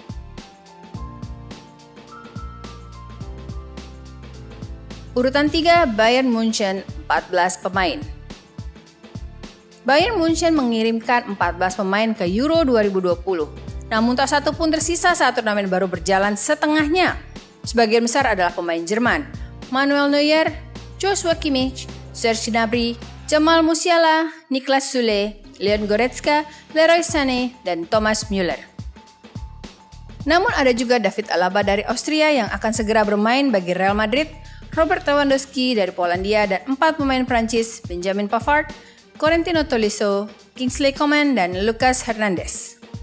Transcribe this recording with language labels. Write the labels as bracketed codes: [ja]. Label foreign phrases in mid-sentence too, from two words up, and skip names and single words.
[id] Urutan 3, Bayern Munchen, 14 pemain. Bayern Munchen mengirimkan 14 pemain ke Euro 2020, namun tak satu pun tersisa saat turnamen baru berjalan setengahnya. Sebagian besar adalah pemain Jerman, Manuel Neuer, Joshua Kimmich, Serge Gnabry, Jamal Musiala, Niklas Süle, Leon Goretzka, Leroy Sané, dan Thomas Müller. Namun ada juga David Alaba dari Austria yang akan segera bermain bagi Real Madrid, Robert Lewandowski dari Polandia, dan 4 pemain Prancis, Benjamin Pavard, Corentin Tolisso, Kingsley Coman, dan Lucas Hernandez.